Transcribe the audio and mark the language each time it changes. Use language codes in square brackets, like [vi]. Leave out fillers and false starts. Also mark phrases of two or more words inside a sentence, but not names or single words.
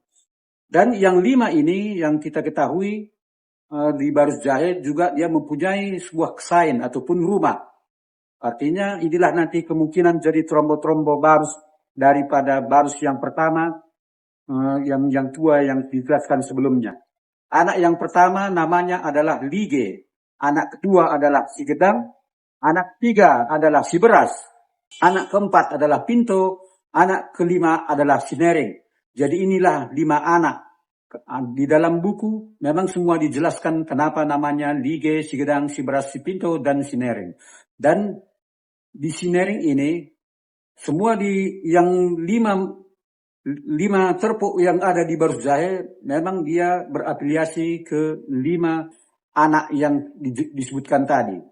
[id] Dan yang 5 ini yang kita ketahui di Barus Jahe juga dia mempunyai sebuah kesain ataupun rumah. Artinya inilah nanti kemungkinan jadi trombo-trombo Barus daripada Barus yang pertama yang tua yang dijelaskan sebelumnya. Anak yang pertama namanya adalah Lige, anak kedua adalah si Gedang, anak ketiga adalah si Beras, anak keempat adalah Pinto, anak kelima adalah si Nering. Jadi inilah 5 anak. Di dalam buku memang semua dijelaskan kenapa namanya Lige, si Gedang, si Beras, si Pinto, dan si Nering. Dan di si Nering ini semua yang 5 terpuk yang ada di Barus Jahe memang dia berafiliasi ke 5 anak yang disebutkan tadi.